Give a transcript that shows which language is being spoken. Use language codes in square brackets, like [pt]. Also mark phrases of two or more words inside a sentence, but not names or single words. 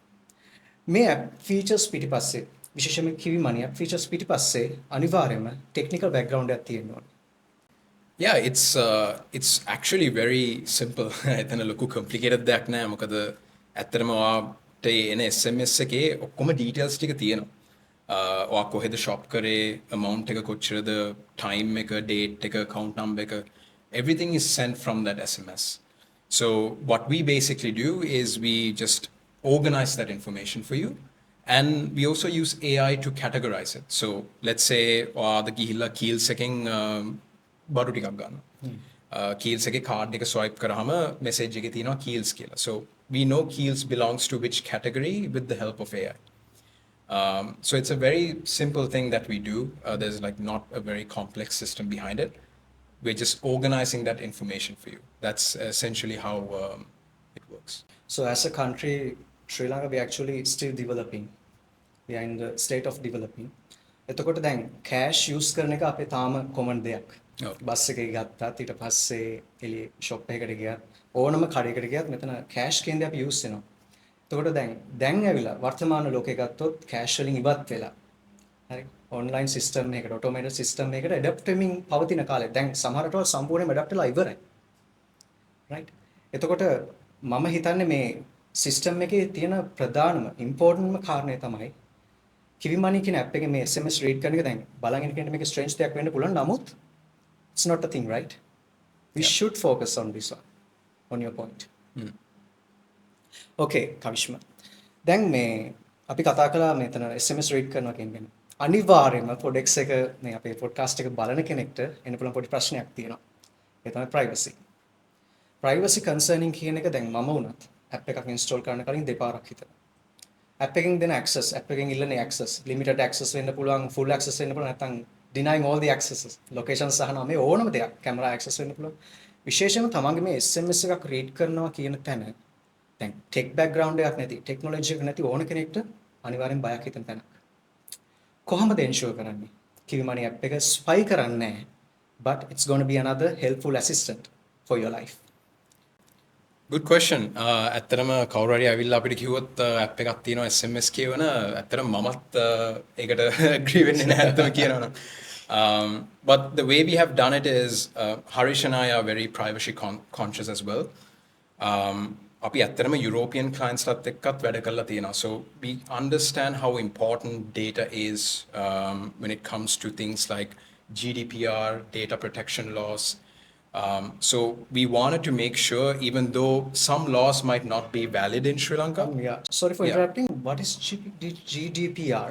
[si] මේ [en] app features [si] පිටිපස්සේ විශේෂයෙන්ම කිවි money [en] app features [si] පිටිපස්සේ අනිවාර්යයෙන්ම [en] technical background [si] එකක් තියෙන්න ඕනේ. [en] It's actually very simple. [si] එතන ලොකු complicated දෙයක් නෑ. මොකද ඇත්තටම ඔයාට එන SMS එකේ ඔක්කොම details ටික තියෙනවා. ඔයා කොහෙද shop කරේ, amount එක කොච්චරද, time එක, date එක, account number එක, [en] Everything is sent from that SMS. So what we basically do is we just organize that information for you. And we also use AI to categorize it. So let's say the [si] gihilla keels එකෙන් බඩු ටිකක් ගන්නවා. Keels එකේ card එක swipe කරාම message එකේ තියෙනවා keels කියලා. [en] So we know keels belongs to which category with the help of AI. So it's a very simple thing that we do. There's like not a very complex system behind it. We're just organizing that information for you. That's essentially how it works. So as a country, Sri Lanka, we actually still developing. We are in the state of developing. [si] එතකොට දැන් cash use කරන එක අපේ තාම common දෙයක්. ඔව්. බස් එකේ ගත්තාත් ඊට පස්සේ එළිය shop එකකට ගියත් ඕනම කඩේකට ගියත් මෙතන cash කියන්නේ අපි use වෙනවා. එතකොට දැන් ඇවිල්ලා වර්තමාන ලෝකේ ගත්තොත් cash වලින් ඉවත් වෙලා. හරි. [en] online system [si] එකකට [en] automated system [si] එකකට adapt වෙමින් පවතින කාලේ දැන් සමහර රටවල් සම්පූර්ණයෙන්ම adapt වෙලා ඉවරයි. right. එතකොට මම හිතන්නේ මේ system එකේ තියෙන ප්‍රධානම importantම කාරණය තමයි කිවිමනි කියන app එකේ මේ SMS read කරන එක දැන් බලන් ඉන්න කෙනෙක් මේක strange දෙයක් වෙන්න පුළුවන් නමුත් [en] it's not a thing, right? We Yeah. should focus on this one, on your point. Okay, Kavishma. [si] දැන් මේ අපි කතා කළා මෙතන SMS read කරනවා කියන එක. අනිවාර්යයෙන්ම පොඩ්ඩෙක්ස් එක මේ අපේ පොඩ්කාස්ට් එක බලන කෙනෙක්ට එන්න පුළුවන් පොඩි ප්‍රශ්නයක් තියෙනවා. ඒ තමයි privacy. [en] Privacy concerning [si] කියන එක දැන් මම වුණත් app එකක් install කරන්න කලින් දෙපාරක් හිතනවා. app එකෙන් දෙන access, app එකෙන් ඉල්ලන access, [en] limited access [si] වෙන්න පුළුවන්, [en] full access [si] වෙන්න පුළුවන් නැත්නම් [en] denying all the accesses, [si] location සහන මේ ඕනම දෙයක්, [en] camera access [si] වෙන්න පුළුවන්. විශේෂයෙන්ම තමන්ගේ මේ SMS එකක් read කරනවා කියන තැන දැන් [en] tech background [si] එකක් නැති, technology එක නැති ඕන කෙනෙක්ට අනිවාර්යෙන් බයක් හිතෙන තැනක්. කොහොමද ensure කරන්නේ? කිවිමනි app එක spy කරන්නේ නැහැ, [en] but it's going to be another helpful assistant for your life. Good question. [si] ඇත්තටම කවුරු හරි ඇවිල්ලා අපිට කිව්වොත් app එකක් තියෙනවා SMS කියවන ඇත්තටම මමත් ඒකට agree වෙන්නේ නැහැ ඇත්තම කියනවනම්. [en] But the way we have done it is Harish and I are very privacy conscious as well. [si] අපි ඇත්තටම [en] European clients [si] ලාත් එක්කත් වැඩ කරලා තියෙනවා. [en] So we understand how important data is when it comes to things like GDPR, data protection laws. So we wanted to make sure, even though some laws might not be valid in Sri Lanka. Yeah. Sorry for Yeah. interrupting. What is GDPR?